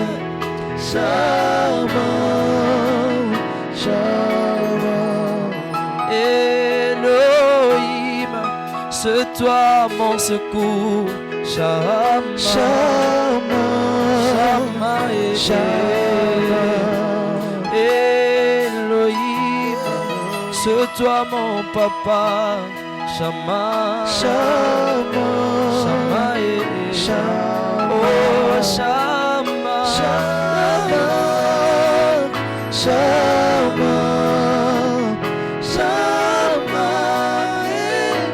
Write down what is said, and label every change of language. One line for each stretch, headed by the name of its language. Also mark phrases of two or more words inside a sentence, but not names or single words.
Hebrew: שמע, שמע, אלוהים,
French: c'est toi mon secours.
Hebrew: שמע, שמע, שמע, שמע,
French: Elohim, c'est toi mon papa.
Hebrew: שמע, שמע, שמע, שמע, אוֹ שמע, שמע, שמע, שמע,